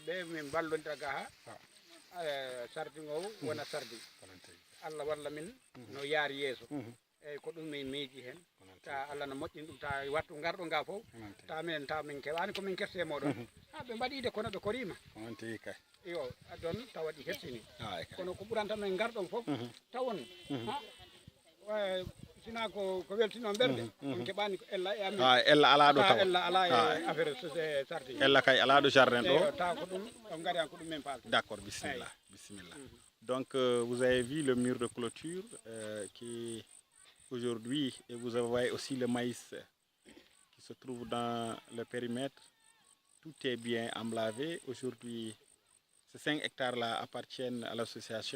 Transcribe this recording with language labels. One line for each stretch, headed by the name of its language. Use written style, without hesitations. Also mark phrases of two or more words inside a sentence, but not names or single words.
Fula: ɓe min ballodira ga ha sardine o wona sardine Allah walla min no yaari yeeso eyyi ko ɗum min miiji hen ta Allah no moƴƴini ɗum ta wattu garɗo nga fof ta minen ta min keɓani komin kerte moɗon ha ɓe mbaɗide kono ɓe korima yo ɗon tawaɗi hersini kono ko ɓuranta men garɗon fof tawon sina ko weltino ɓerde on keɓani ko ella e amin ella ala ɗo taw ella ala e affaire sardine ella kay ala ɗo jardin ɗo taw ko ɗum on gari an ko ɗum men paalto
French: d'accord bismillah donc vous avez vu le mur de clôture qui aujourd'hui et vous voyez aussi le maïs qui se trouve dans le périmètre. Tout est bien emblavé aujourd'hui. Ces 5 hectares là appartiennent à l'association.